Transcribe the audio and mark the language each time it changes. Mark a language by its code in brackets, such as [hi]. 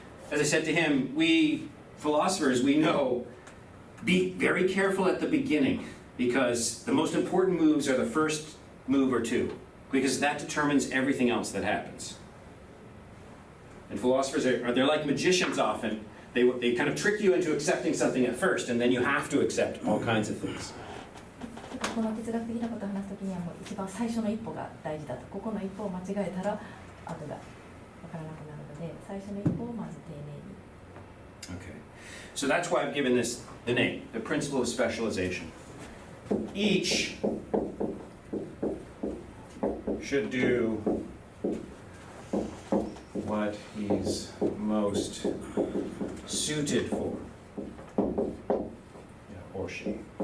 [en] As I said to him, we philosophers, we know, be very careful at the beginning, because the most important moves are the first move or 2, because that determines everything else that happens. And philosophers they're like magicians often. They kind of trick you into accepting something at first, and then you have to accept all kinds of things. [ja] この哲学的なことを話すときにはもう一番最初の一歩が大事だと。ここの一歩を間違えたら後がわからなくなるので、最初の一歩をまず丁寧に。 [en] Okay. So that's why I've given this the name, the principle of specialization. Each should do what he's most suited for, or she.